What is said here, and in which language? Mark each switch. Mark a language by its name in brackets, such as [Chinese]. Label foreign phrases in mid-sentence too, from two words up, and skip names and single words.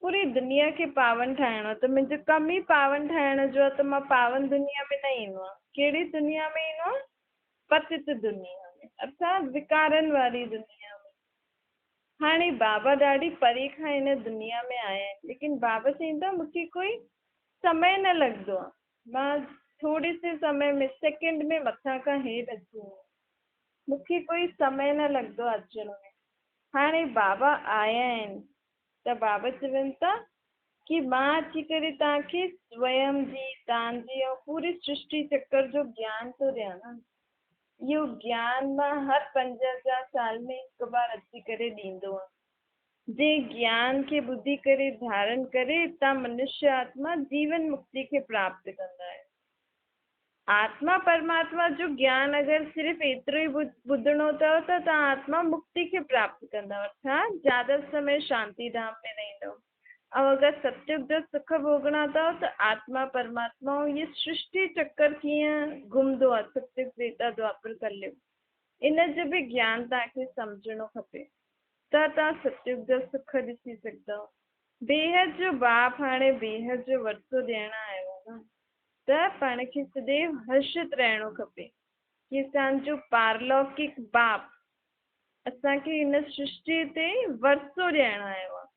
[Sindhi] पूरी दुनिया खे पावन ठाहिणो, त मुंहिंजो कम ई पावन ठाहिण जो आहे, त मां पावन दुनिया में न ईंदो आहे। कहिड़ी दुनिया में ईंदो आहे? पतित दुनिया में, अर्थात विकारनि वारी दुनिया में। हाणे बाबा ॾाढी परे खां हिन दुनिया में आया आहिनि, लेकिन बाबा चवंदा मूंखे कोई समय न लॻंदो आहे, मां थोरे से समय में सेकेंड में मथां खां हेठि अची वेंदो, मूंखे कोई समय न लॻंदो आहे अचण में। हाणे बाबा आया आहिनि त बाबा चवनि था कि मां अची करे तव्हांखे स्वयं जी, तव्हांजी ऐं पूरी सृष्टि चक्कर जो ज्ञान थो ॾियां न। इहो ज्ञान मां हर 5000 साल में हिकु बार अची करे ॾींदो आहे। जे ज्ञान खे ॿुधी करे धारण करे तव्हां मनुष्य आत्मा जीवन मुक्ति खे प्राप्त कंदा आहियो। आत्मा परमात्मा जो ज्ञान अगरि सिर्फ़ु एतिरो ई ॿुधणो अथव त तव्हां आत्मा मुक्ति खे प्राप्त कंदव, अर्थात ज़्यादा समय शांति धाम में रहंदव। ऐं अगरि सतयुग जो सुख भोगणा अथव त आत्मा परमात्मा ये सृष्टि चक्कर कीअं घुमंदो आहे, सतयुग त्रेता द्वापर कलयुग, इन जो बि ज्ञान तव्हांखे सम्झणो खपे, त तव्हां सतयुग जो सुख ॾिसी सघंदव। बेहद जो बाप हाणे बेहद जो वरितो ॾियण आयो आहे न, त पाण खे सदैव हर्षित रहणो खपे कि असांजो पारलौकिक बाप असांखे हिन सृष्टि ते वरितो ॾियण आयो आहे।